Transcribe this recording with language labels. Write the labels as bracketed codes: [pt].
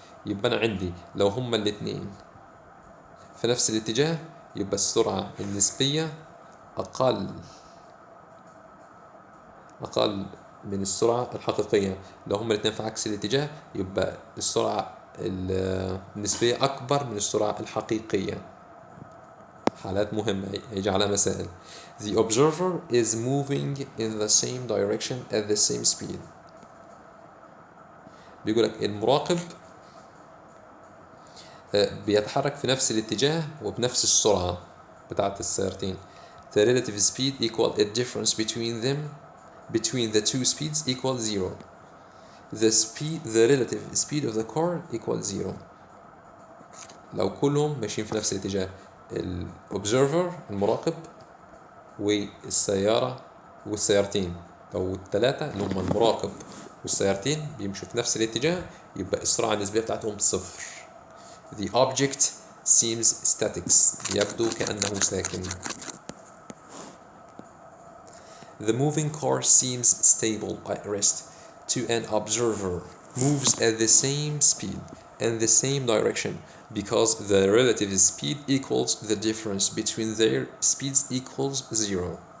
[ar] يبقى أنا عندي لو هما الاثنين في نفس الاتجاه يبقى السرعة النسبية أقل من السرعة الحقيقية. لو هما الاثنين في عكس الاتجاه يبقى السرعة النسبية أكبر من السرعة الحقيقية. حالات مهمة هيجي على مسائل. [en] The observer is moving in the same direction at the same speed. [ar] بيقولك المراقب بيتحرك في نفس الاتجاه وبنفس السرعة بتاعت السيارتين. [en] The relative speed equal a difference between the two speeds equal 0. The relative speed of the car equal 0. [ar] لو كلهم ماشيين في نفس الاتجاه الobserver المراقب والسيارة والسيارتين أو الثلاثة اللي هم المراقب والسيارتين بيمشوا في نفس الاتجاه يبقى السرعة النسبية بتاعتهم صفر. [en] The object seems static. [ar] يبدو كأنه ساكن. [en] The moving car seems stable at rest to an observer. Moves at the same speed and the same direction because the relative speed equals the difference between their speeds equals 0.